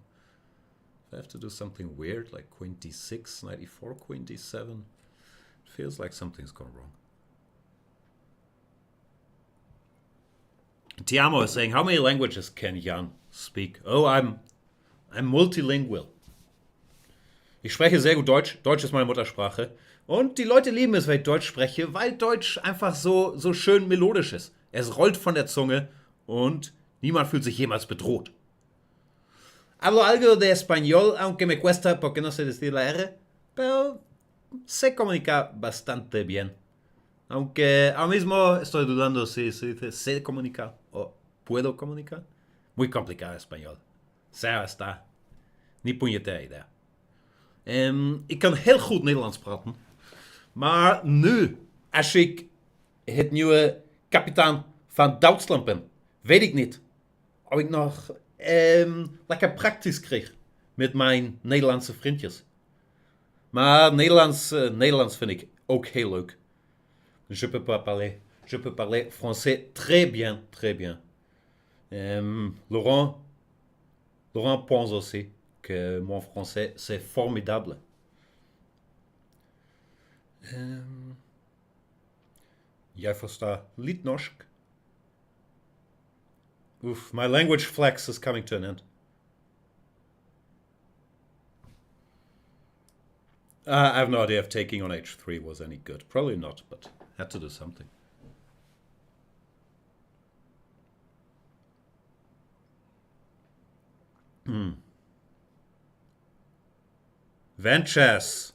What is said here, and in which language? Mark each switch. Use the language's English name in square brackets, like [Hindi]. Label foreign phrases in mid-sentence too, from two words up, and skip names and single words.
[English] If I have to do something weird, like queen d6, knight e4, queen d7, it feels like something's gone wrong. Tiamo is saying, how many languages can Jan speak? Oh, I'm multilingual. [German] Ich spreche sehr gut Deutsch. Deutsch ist meine Muttersprache. Und die Leute lieben es, wenn ich Deutsch spreche, weil Deutsch einfach so schön melodisch ist. Es rollt von der Zunge und niemand fühlt sich jemals bedroht. [Spanish] Hablo algo de español, aunque me cuesta porque no sé decir la R, pero sé comunicar bastante bien. Aunque ahora mismo estoy dudando si se dice sé comunicar o puedo comunicar. Muy complicado español. Zij está. Niet puñetera idea. [Dutch] Ik kan heel goed Nederlands praten. Maar nu, als ik het nieuwe kapitein van Duitsland ben, weet ik niet of ik nog lekker praktisch kreeg met mijn Nederlandse vriendjes. Maar Nederlands vind ik ook heel leuk. [French] Je peux parler français très bien, très bien. Laurent pense aussi que mon français c'est formidable. [Dutch] Jij verstaat niet norsk? [English] Oof, my language flex is coming to an end. I have no idea if taking on h3 was any good. Probably not, but had to do something. Vanchess.